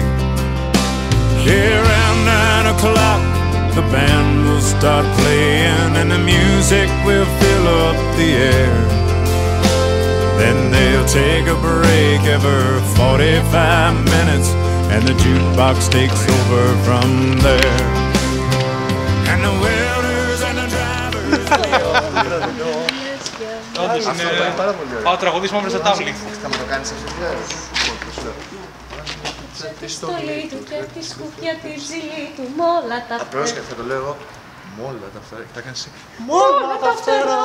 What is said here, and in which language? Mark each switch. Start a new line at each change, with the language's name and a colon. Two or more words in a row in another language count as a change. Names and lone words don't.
English: Here around 9 o'clock, the band will start playing and the music will fill up the air. Then they'll take a break every 45 minutes, and the jukebox takes over from there. And the welders and the drivers.
Greek: Πάω τραγουδίσμα μες στα τάβλη. Θα μου το κάνεις αυτό Τη στολή του και τη σκουφιά τη ψηλή του μ' όλα τα φτερά. Πρόσεχε, θα το λέω εγώ. Μ' όλα τα φτερά. Θα κάνεις εσύ. Μ' όλα τα φτερά.